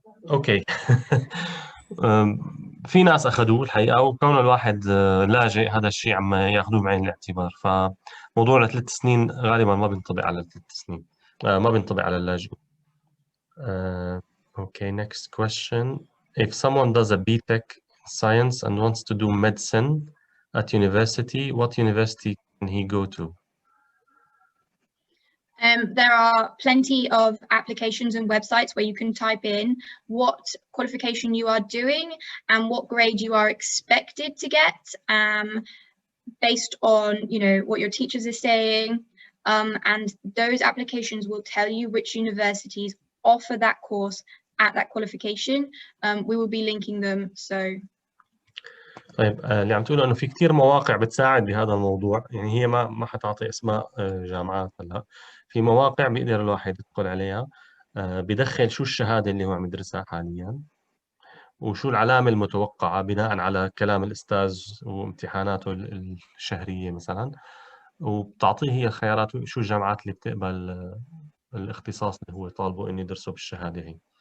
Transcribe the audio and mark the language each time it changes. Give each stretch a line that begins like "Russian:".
Arabic: اوكي. في ناس اخذوه الحقيقه، وكون الواحد لاجئ هذا الشيء عم ياخذوه بعين الاعتبار، فموضوع ال3 سنين غالبا ما بينطبق على ال3 سنين، ما بينطبق على اللاجئ.
English: Okay, next question. If someone does a B-TEC science and wants to do medicine at university, what university can he go to? There are plenty of applications and websites where you can type in what qualification you are doing and what grade you are expected to get, based on, you know, what your teachers are saying, and those applications will tell you which universities offer that course at that qualification. We will be linking them. So
Arabic: طيب اللي عم تقوله انه في كثير مواقع بتساعد بهذا الموضوع، يعني هي ما حتعطي اسماء جامعات هلا، في مواقع بيقدر الواحد يدخل عليها بدخل شو الشهاده اللي هو عم يدرسها حاليا وشو العلامه المتوقعه بناء على كلام الاستاذ وامتحاناته الشهريه مثلا، وبتعطيه هي الخيارات شو الجامعات اللي بتقبل الاختصاص اللي هو طالبه انه يدرسه بالشهاده هي.